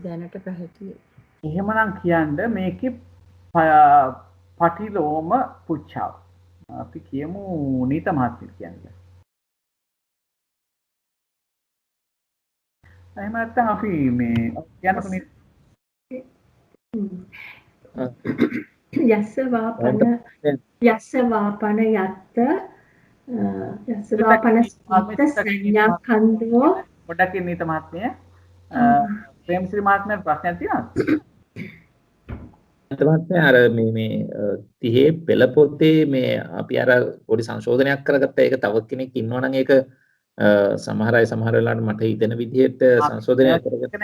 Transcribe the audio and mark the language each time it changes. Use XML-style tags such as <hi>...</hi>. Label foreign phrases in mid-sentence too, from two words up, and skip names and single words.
<si>දැනට පැහැදිලි. එහෙමනම් කියන්න මේකේ පටිලෝම පුච්චාව. අපි කියමු නීත මහත්මිය කියන්නේ. එහෙම නැත්නම් අපි මේ කියන්නකො</si> <pi>යස්ස වාපන යත්ත යස්ස වාපන සංඥා කන්දෝ</pi> <si>පොඩ්ඩක් නීත මහත්මිය ප්‍රේමශ්‍රී මහත්මයාට ප්‍රශ්නයක් තියෙනවද? තමයි අර මේ 30 පෙළ පොතේ මේ අපි අර පොඩි සංශෝධනයක් කරගත්ත ඒක තව කෙනෙක් ඉන්නවා නම් ඒක සමහර අය සමහර වෙලාවට මට හිතෙන විදිහට සංශෝධනයක් කරගත්ත</si>